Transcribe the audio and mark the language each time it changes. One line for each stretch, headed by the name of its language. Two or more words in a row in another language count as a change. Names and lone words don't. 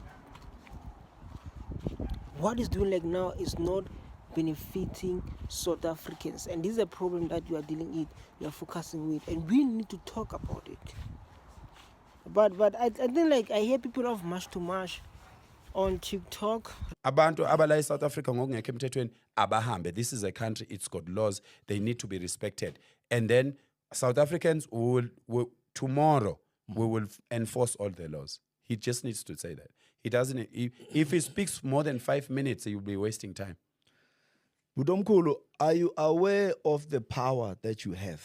English: What he's doing like now is not benefiting South Africans, and this is a problem that you are dealing with, you are focusing with, and we need to talk about it. But I think like I hear people of mash to mash on TikTok.
Zulu: Abantu abala South Africa ngokungekho emthethweni abahambe.
English: This is a country, it's got laws, they need to be respected. And then South Africans will tomorrow we will enforce all the laws. He just needs to say that. He doesn't. If he speaks more than 5 minutes, he will be wasting time. Budomkulu, are you aware of the power that you have?